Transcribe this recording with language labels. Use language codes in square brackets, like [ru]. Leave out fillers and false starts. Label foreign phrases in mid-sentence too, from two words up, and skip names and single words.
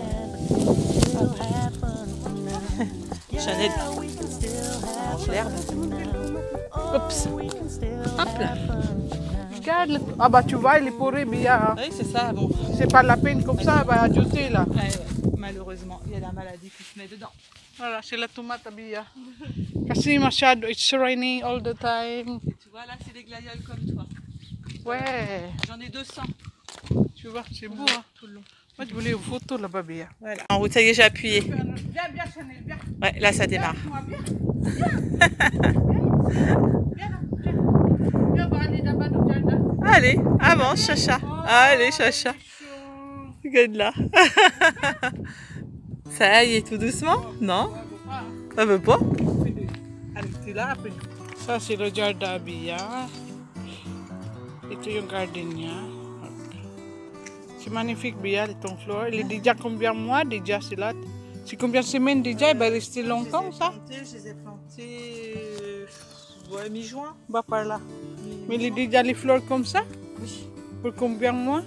[fr] Chanel mange l'herbe. Oups. Hop là. Regarde. Ah bah tu vois, il est pourri bien. Oui, c'est ça, bon. C'est pas la peine comme ça, va ajouter là. Ouais. Malheureusement, il y a la maladie qui se met dedans. Voilà, c'est la tomate Bia. [tl] Kasi masyado, [en] it's raining all the time. [fr] Et tu vois, là, c'est des glaïeuls comme toi. Ouais. J'en ai 200. Tu vois, c'est beau, hein. Tout le long. Moi, je voulais une photo là-bas, Bia. Voilà. En route, ça y est, j'ai appuyé. Viens, Chanel, viens. Ouais, là, ça démarre. Viens, on va aller là-bas dans le jardin. Allez, avance, Chacha. Allez, Chacha. Regarde là. Ça y est, tout doucement? Non? Ça veut pas? Allez, c'est là, après. Ça, c'est le jardin, Bia. [tl] Ito yung garden niya. [fr] C'est magnifique, Bia, ton fleur. Il est déjà combien de mois déjà, c'est là? C'est combien de semaines déjà? Il va rester longtemps, ça? Je les ai plantés ouais, mi-juin. Bah, par là. Mais il est déjà les fleurs comme ça? Oui. Pour combien de mois?